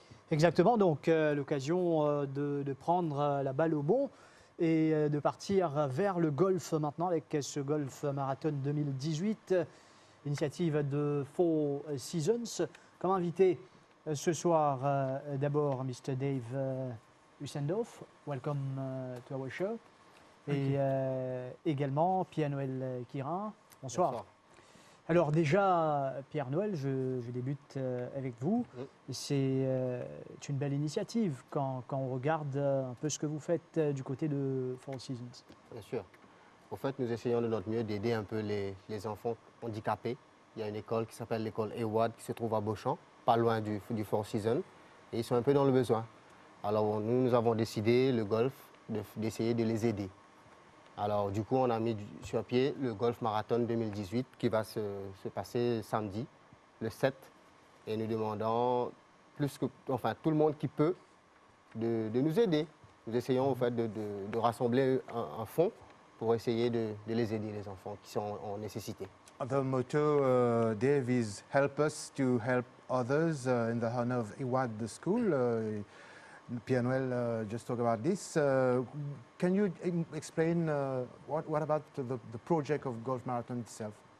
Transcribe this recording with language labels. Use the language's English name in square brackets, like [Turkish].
[French] Exactement, donc l'occasion de prendre la balle au bon et de partir vers le golf maintenant avec ce Golf Marathon 2018, initiative de Four Seasons. Comme invité ce soir, d'abord Mr. [English] Dave Hussendorf, welcome to our show. [French] Et également Pierre-Noël Quirin. Bonsoir. Bonsoir. Alors déjà, Pierre-Noël, je débute avec vous. C'est une belle initiative quand on regarde un peu ce que vous faites du côté de Four Seasons. Bien sûr. En fait, nous essayons de notre mieux d'aider un peu les enfants handicapés. Il y a une école qui s'appelle l'école Ewad qui se trouve à Beauchamp, pas loin du Four Seasons. Et ils sont un peu dans le besoin. Alors nous avons décidé, le golf, d'essayer de les aider. Alors du coup, on a mis sur pied le Golf Marathon 2018 qui va se passer samedi, le 7. Et nous demandons tout le monde qui peut de nous aider. Nous essayons en fait de rassembler un fonds pour essayer de les aider, les enfants qui sont en nécessité. [English] The motto, Dave, is help us to help others in the honor of Ewad, the school. Pierre-Noël just talked about this. Can you explain what about the project of Golf Marathon itself?